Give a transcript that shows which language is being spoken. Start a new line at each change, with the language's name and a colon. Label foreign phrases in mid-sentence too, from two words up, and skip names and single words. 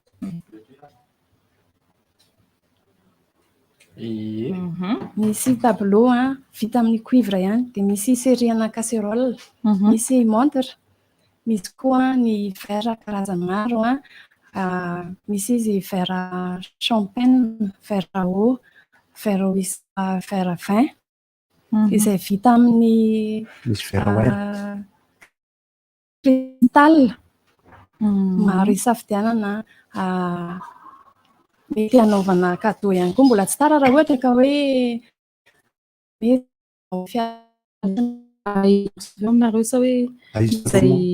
Malagasy: misy tableau vita amin'ny cuivre ihany, dia misy serriana casserole, misy montre, misy koa ny verre karazany maro misy izy
French: verre champagne, verre haut, verre vin
Malagasy: izay vita amin'ny cristal. Maro isafidianana mety hanaovana cadeau ihany koa, mbola tsy tara raha ohatra ka hoe aminareo sa hoe izay